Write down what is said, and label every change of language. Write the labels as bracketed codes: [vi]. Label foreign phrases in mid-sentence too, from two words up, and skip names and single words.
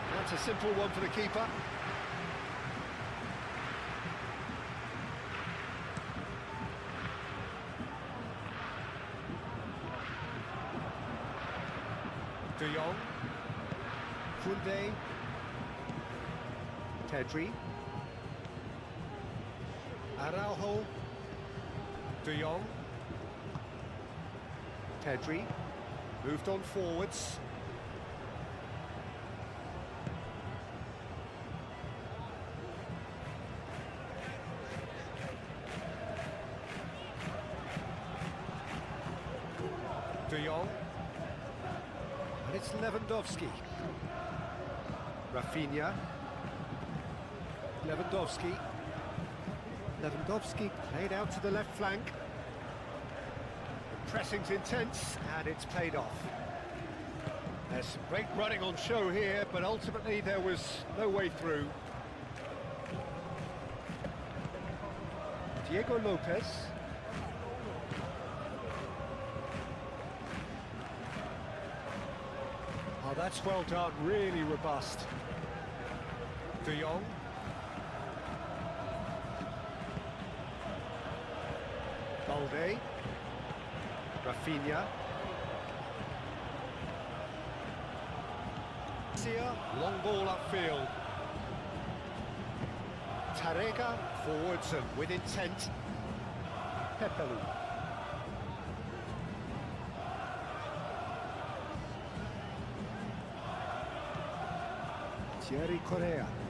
[en] That's a simple one for the keeper. De Jong. Koundé. Pedri. Araujo. De Jong. Pedri. Moved on forwards. De Jong. And it's Lewandowski. Rafinha. Lewandowski. Lewandowski played out to the left flank. The pressing's intense, and it's paid off. There's some great running on show here, but ultimately there was no way through. Diego Lopez. Oh, that's well done, really robust. De Jong. Balde. Rafinha. Long ball upfield. Tarega forwards and with intent. Pepelu. Thierry Correa.